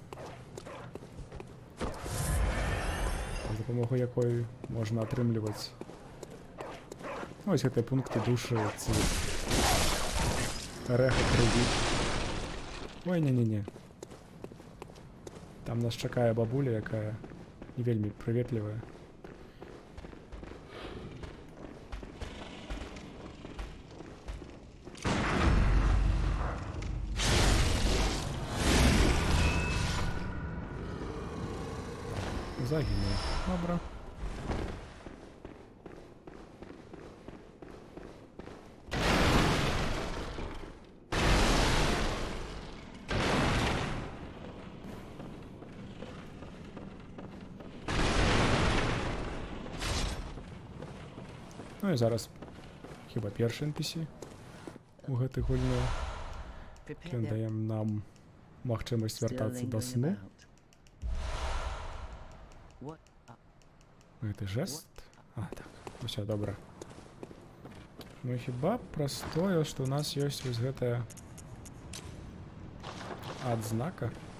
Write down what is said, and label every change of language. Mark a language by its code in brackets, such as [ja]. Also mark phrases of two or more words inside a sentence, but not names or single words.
[be] За дапамогу якой можна атрымліваць вось гэтыя пункты душы ці рэха крыві. Ой, не-не-не. Там нас чакае бабуля, якая не вельмі прыветлівая. [uk] Загинув. Добре. [be] Ну і зараз хіба перший NPC у гэтай гульні. Ён дае нам магчымасць вяртацца да сну. Гэта жест? А, так, усё добра. Ну хіба праз тое, што ў нас ёсць вось гэтая адзнака.